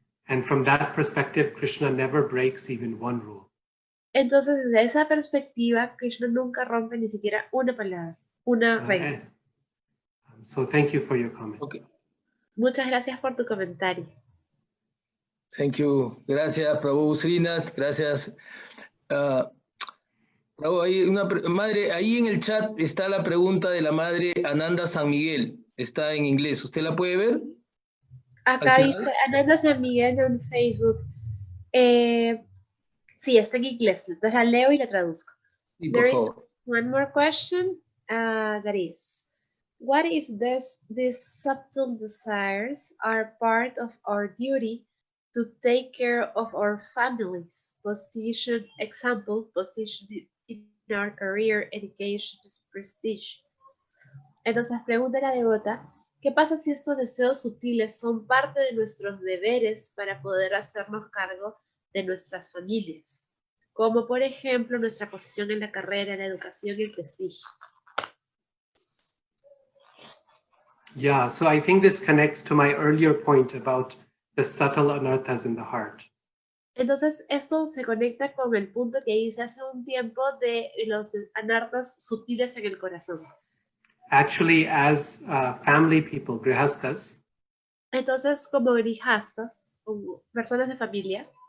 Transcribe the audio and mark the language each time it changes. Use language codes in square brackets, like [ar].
[en] And from that perspective, Krishna never breaks even one rule. [es] Entonces, desde esa perspectiva, Krishna nunca rompe ni siquiera una palabra, una regla. [en] So thank you for your comment. Okay. [es] Muchas gracias por tu comentario. [en] Thank you. [es] Gracias, Prabhu Srinath. Gracias. Prabhu, madre, ahí en el chat está la pregunta de la madre Ananda San Miguel. Está en inglés. ¿Usted la puede ver? Acá dice Ananda San Miguel en Facebook. Sí, está en inglés. Entonces la leo y la traduzco. Sí, por [en] There is [es] favor. [en] one more question. That is, what if these subtle desires are part of our duty to take care of our families? Position, example, position in our career, education, prestige. [es] Entonces pregunta la devota, ¿qué pasa si estos deseos sutiles son parte de nuestros deberes para poder hacernos cargo de nuestras familias? Como por ejemplo nuestra posición en la carrera, la educación y el prestigio. [en] Yeah, so I think this connects to my earlier point about the subtle anarthas in the heart. [es] Entonces esto se conecta con el punto que hice hace un tiempo de los anarthas sutiles en el corazón. [en] Actually, as family people, grihastas, [es] Entonces como grihastas, como personas de familia,